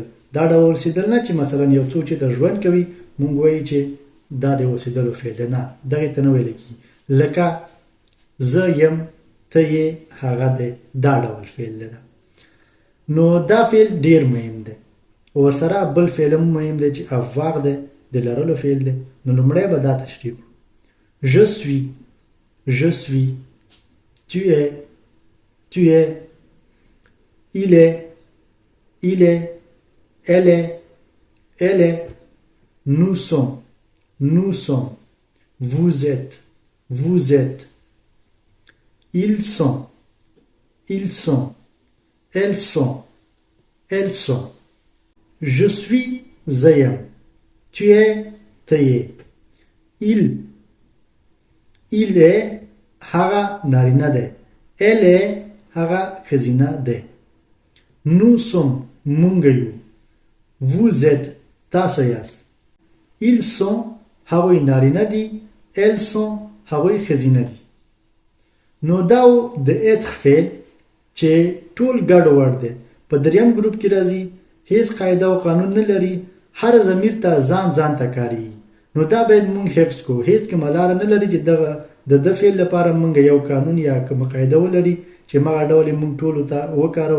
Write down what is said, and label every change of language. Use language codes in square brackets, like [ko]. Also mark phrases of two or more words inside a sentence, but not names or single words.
[ps] دا ډول اوسېدل نه چې مثلا یو څوک چې د ژوند کوي موږ وایي چې دا د اوسېدلو فعل دی، نه دغې ته نه ویل کېږي. لکه زه یم، ته یې، هغه دی، دا ډول فعل دی. نو دا فعل ډېر مهم دی. ورسره بل فعل هم مهم دی چې avoir دی، د لرلو فعل دی. نو لومړی به دا تشریح کړو. [fr] je suis tu es il est elle est nous sommes vous êtes ils sont elles sont je suis زیم، tu es [ps] ته یې، [fr] il est [ps] هغه نارینه دی، [fr] elle est [ps] هغه ښځینه دی. [fr] nous sommes [ps] مونږ یو، [fr] vous êtes [ps] تاسو یاست، [fr] ils sont [ps] هغوی نارینه دي، [fr] elles sont [ps] هغوی ښځینه دي. نو دا د être فعل چې ټول ګډ وړ دی په دریم ګروپ کې راځي، هیڅ قاعده او قانون نه لري، هر ضمیر ته ځان ته کاریږي. نو دا باید مونږ حفظ کړو. هیڅ کومه لاره نه لري چې د فعل لپاره مونږ یو قانون یا کومه قاعده ولري چې مغه ډول مونږ ټولو ته وکاروو.